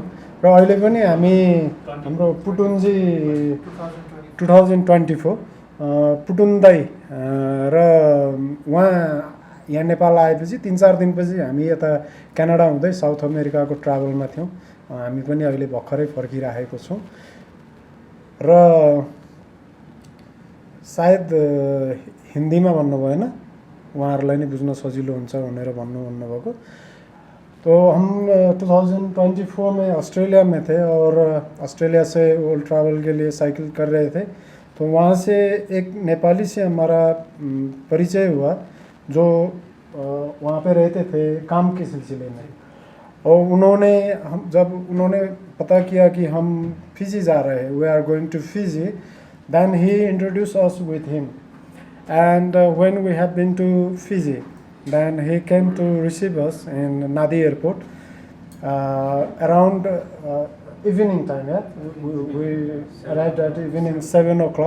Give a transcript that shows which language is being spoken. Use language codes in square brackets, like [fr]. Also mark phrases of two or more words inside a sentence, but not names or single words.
[ne] र अहिले पनि हामी हाम्रो पुटुनजी 2024 पुटुन दाई र उहाँ यहाँ नेपाल आएपछि 3-4 दिनपछि हामी यता क्यानाडा हुँदै साउथ अमेरिकाको ट्राभलमा थियौँ। हामी पनि अहिले भर्खरै फर्किरहेको छौँ। र सायद हिन्दीमा भन्नु भएन, उहाँहरूलाई नै बुझ्न सजिलो हुन्छ भनेर भन्नुभएको। [hi] तो हम 2024 में ऑस्ट्रेलिया में थे और ऑस्ट्रेलिया से [en] world travel [hi] के लिए साइकिल कर रहे थे। तो वहाँ से एक नेपाली से हमारा परिचय हुआ जो वहाँ पे रहते थे काम के सिलसिले में। और जब उन्होंने पता किया कि हम फिजी जा रहे हैं, [en] We are going to Fiji, then he introduced us with him. And when we have been to Fiji, then he came to receive us in Nadi airport around evening time. Yeah? We arrived at evening 7 o'clock.